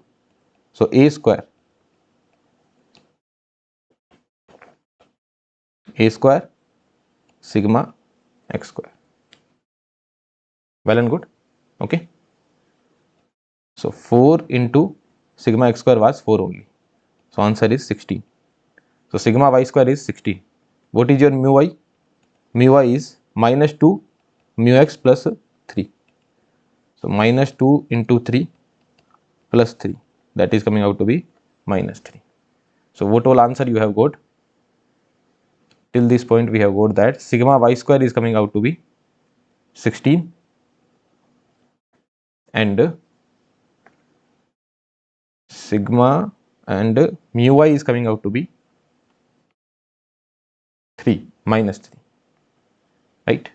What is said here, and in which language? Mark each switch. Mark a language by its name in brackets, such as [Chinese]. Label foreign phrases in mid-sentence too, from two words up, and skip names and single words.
[English] So a square sigma x square. Well and good. Okay. So 4 into sigma x square was 4 only. So answer is 16. So sigma y square is 16. What is your mu y? Mu y is minus 2 mu x plus 3. So minus 2 into 3 plus 3, that is coming out to be minus 3. So what all answer you have got? Till this point we have got that sigma y square is coming out to be 16 and sigma and mu y is coming out to be 3, minus 3, right?